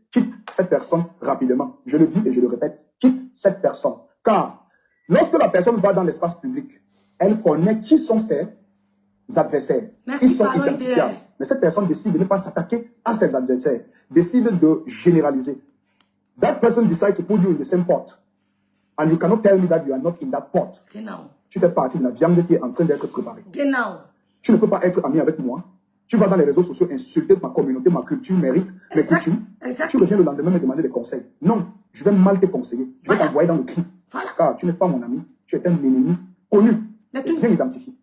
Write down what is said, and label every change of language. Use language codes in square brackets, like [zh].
[fr] Quitte cette personne rapidement. Je le dis et je le répète, quitte cette personne. Car lorsque la personne va dans l'espace public, elle connaît qui sont ses adversaires. Merci, ils sont identifiables. Mais cette personne décide de ne pas s'attaquer à ses adversaires, décide de généraliser. [en] That person decides to put you in the same pot. And you cannot tell me that you are not in that pot. [de] Genau. [fr] Tu fais partie de la viande qui est en train d'être préparée. [de] Genau. [fr] Tu ne peux pas être ami avec moi. Tu vas dans les réseaux sociaux insulter ma communauté, ma culture, mes rites, mes coutumes. Tu reviens le lendemain me demander des conseils. Non, je vais mal te conseiller. Je vais t'envoyer dans le clip. Car tu n'es pas mon ami. Tu es un ennemi connu. Et bien identifié.